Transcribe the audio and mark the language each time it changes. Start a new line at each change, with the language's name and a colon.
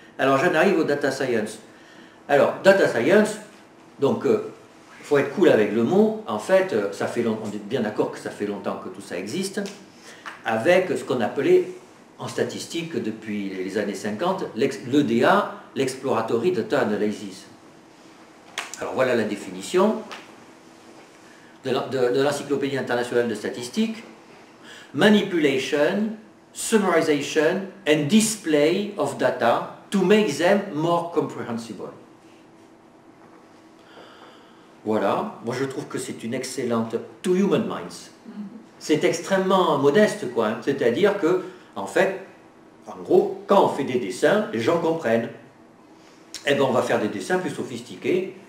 French: Alors j'en arrive au data science. Alors, data science, donc il faut être cool avec le mot, en fait, ça fait on est bien d'accord que ça fait longtemps que tout ça existe, avec ce qu'on appelait en statistique depuis les années 50, l'EDA, l'Exploratory Data Analysis. Alors voilà la définition de l'Encyclopédie internationale de statistique.
English: Manipulation, summarization and display of data to make them more comprehensible.
French: Voilà, moi je trouve que c'est une excellente
English: to human minds.
French: C'est extrêmement modeste, quoi, hein. C'est-à-dire que, en fait, en gros, quand on fait des dessins, les gens comprennent. Eh bien, on va faire des dessins plus sophistiqués,